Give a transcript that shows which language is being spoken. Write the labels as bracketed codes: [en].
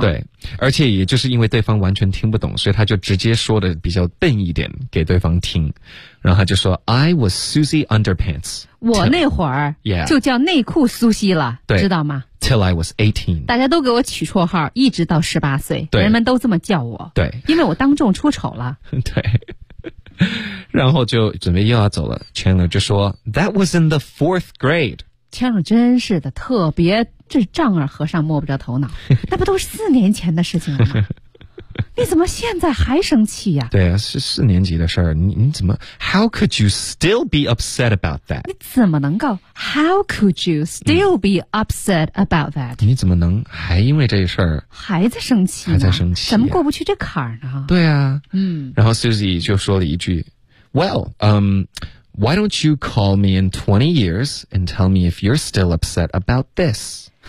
[zh] 对，而且也就是因为对方完全听不懂，所以他就直接说的比较笨一点给对方听，然后他就说 [en] I was Susie Underpants， [zh] 我那会儿就叫内裤苏西了。对，知道吗？ [en] Till I was 18. [zh] 大家都给我取绰号，一直到18岁。对，人们都这么叫我。对，因为我当众出丑了。对，然后就准备又要走了。 [en] Chandler [zh] 就说 [en] That was in the fourth grade. [zh] Chandler 真是的，特别，这丈二和尚摸不着头脑。那不都是四年前的事情了吗？你怎么现在还生气呀、啊？对啊，是四年级的事儿。你怎么 [en] ？How could you still be upset about that？ [zh] 你怎么能够 [en] ？How could you still be upset about that？、 [zh] 嗯、你怎么能还因为这事儿还在生气？还在生气、啊？怎么过不去这坎儿呢？对啊，嗯。然后 Susie 就说了一句 [en] ：“Well, why don't you call me in 20 years and tell me if you're still upset about this？”